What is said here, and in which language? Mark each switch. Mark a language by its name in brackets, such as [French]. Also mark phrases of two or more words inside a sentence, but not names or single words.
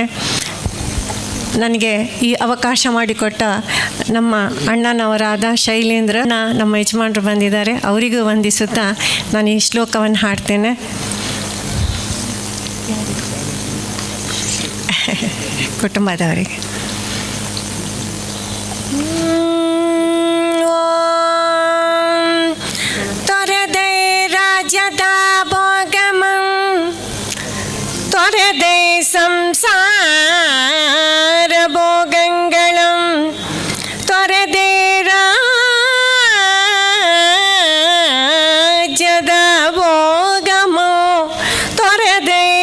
[Kannada] ನನಗೆ ಈ ಅವಕಾಶ ಮಾಡಿಕೊಟ್ಟ ನಮ್ಮ ಅಣ್ಣನವರಾದ ಶೈಲೇಂದ್ರ, ನಮ್ಮ ಯಜಮಾನರು ಬಂದಿದ್ದಾರೆ, ಅವರಿಗೂ ವಂದಿಸುತ್ತಾ ನಾನು ಈ ಶ್ಲೋಕವನ್ನು ಹಾಡ್ತೇನೆ. ಕುಟುಂಬದವರಿಗೆ ತೊರೆದೆ ರಾಜ್ಯದ ಭೋಗಮಂ, ತೊರೆದೆ ಸಂಸಾರ ಭೋಗಂಗಳಂ, ತೊರೆದೆ ರಾಜ್ಯದ ಭೋಗಮೋ, ತೊರೆದೆ